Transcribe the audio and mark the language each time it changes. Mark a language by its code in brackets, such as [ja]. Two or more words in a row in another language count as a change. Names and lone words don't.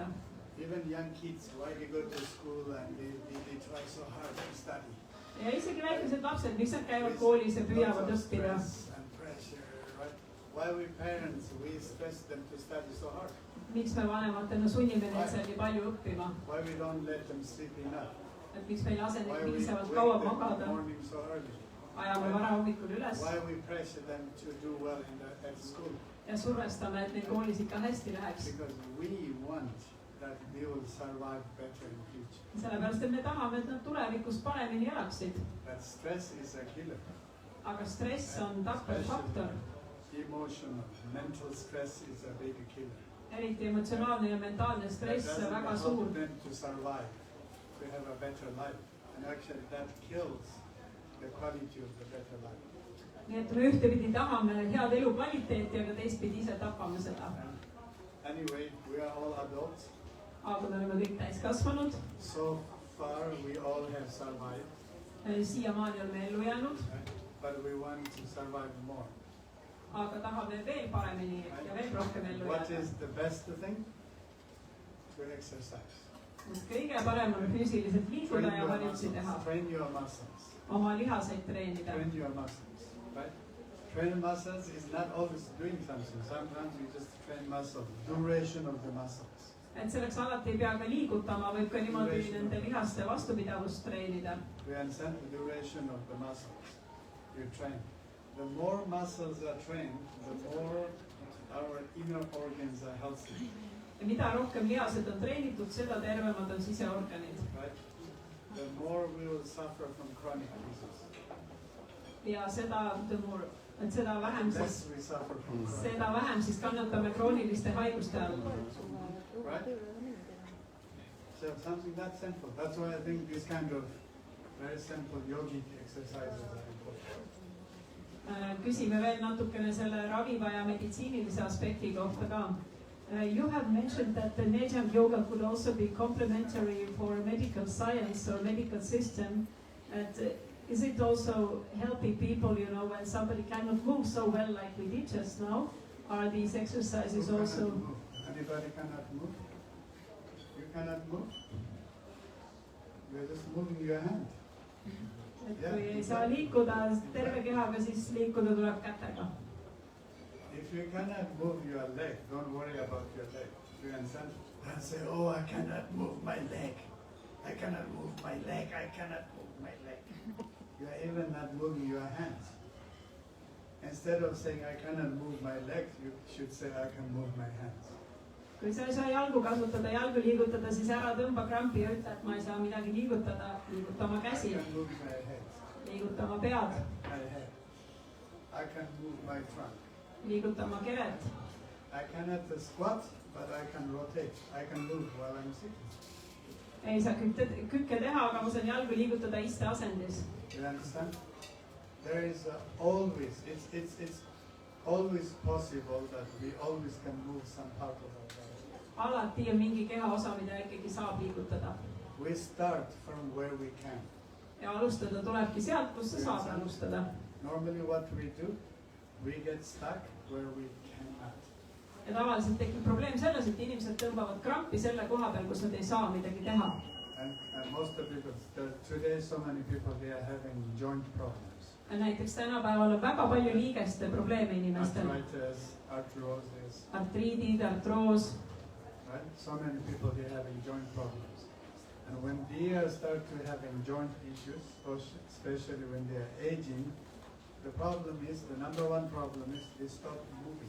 [en] Even young kids, why they go to school and they try so hard to study. [et] Ja isegi väikesed lapsed, miks nad käivad koolis ja püüavad õppida? [en] Why we parents, we stress them to study so hard? [et] Miks me vanematena sunnime neid seal nii palju õppima? [en] Why we don't let them sleep enough? [et] Et miks me ei lase [en] Why [et] neid [en] we [et] piisavalt [en] wake [et] kaua [en] them in the [et] magada? [en] morning so early? [et] Ajame vara hommikul üles [en] Why we pressure them to do well at school? [et] ja survestame, et neil koolis ikka hästi läheks. [en] Because we want that they will survive better in the future. [et] Sellepärast, et me tahame, et nad tulevikus paremini elaksid. [en] But stress is a killer. [et] Aga stress on tappev faktor. [en] Emotional, mental stress is a big killer. [et] Eriti emotsionaalne ja mentaalne stress [en] That [et] väga [en] doesn't [et] suur. [en] help them to survive, to have a better life. And actually that kills the quality of the better life. [et] Nii et me ühtepidi tahame head elukvaliteeti, aga teistpidi ise tapame seda. [en] Anyway, we are all adults. [et] Aga me oleme kõik täiskasvanud. [en] So far we all have survived. [et] Siiamaani oleme ellu jäänud, [en] Right? But we want to survive more. [et] aga tahame veel paremini ja veel rohkem ellu [en] What [et] jääda. [en] is the best thing? To exercise. [et] Kõige parem on füüsiliselt liikuda ja harjutusi teha. [en] Train your muscles. [et] Oma lihaseid treenida. [en] Train your muscles. Right? Train muscles is not always doing something. Sometimes you just train muscle. Duration of the muscles. [et] Et selleks alati ei pea ka liigutama, võib ka niimoodi nende lihaste vastupidavust treenida. [en] We understand the duration of the muscles you train. The more muscles are trained, the more our inner organs are healthy. [et] Ja mida rohkem lihased on treenitud, seda tervemad on siseorganid. [en] Right? The more we will suffer from chronic disease. [et] Ja seda, et seda vähem siis, [en] less we suffer from chronic. [et] seda vähem siis kannatame krooniliste haiguste all. [en] Right? So something that simple. That's why I think these kind of very simple yogic exercises are important. [et] Küsime veel natukene selle raviva ja meditsiinilise aspekti kohta ka. [en] You have mentioned that the Nejang yoga could also be complementary for medical science or medical system. And is it also helping people, you know, when somebody cannot move so well like we did just now? Are these exercises Who also? cannot move? Anybody cannot move? You cannot move? You're just moving your hand. [et] Et kui ei saa liikuda terve kehaga, siis liikuda tuleb kätega. [en] If you cannot move your leg, don't worry about your leg. You understand? Don't say, oh, I cannot move my leg. I cannot move my leg. I cannot move my leg. You are even not moving your hands. Instead of saying, I cannot move my legs, you should say, I can move my hands. [et] Kui sa ei saa jalgu kasutada, jalgu liigutada, siis ära tõmba krampi ja ütle, et ma ei saa midagi liigutada, liiguta oma käsi, [en] I can move my head. [et] liiguta oma pead, [en] My head. I can move my trunk. [et] liiguta oma kevet. [en] I cannot squat, but I can rotate. I can move while I'm sitting. [et] Ei saa kükke teha, aga ma saan jalgu liigutada isteasendis. [en] You understand? There is always, it's always possible that we always can move some part of our body. [et] Alati on mingi kehaosa, mida ikkagi saab liigutada. [en] We start from where we can. [et] Ja alustada tulebki sealt, kus sa saad alustada. [en] Normally what we do, we get stuck where we cannot. [et] Ja tavaliselt tekib probleem selles, et inimesed tõmbavad krampi selle koha peal, kus nad ei saa midagi teha. [en] And most of people, today so many people, they are having joint problems. [et] Näiteks tänapäeval on väga palju liigeste probleeme inimestel. [en] Arthritis, arthrosis. [et] Artriidid, artroos. [en] Right? So many people, they are having joint problems. And when they start to having joint issues, especially when they are aging, the problem is, the number one problem is they stop moving.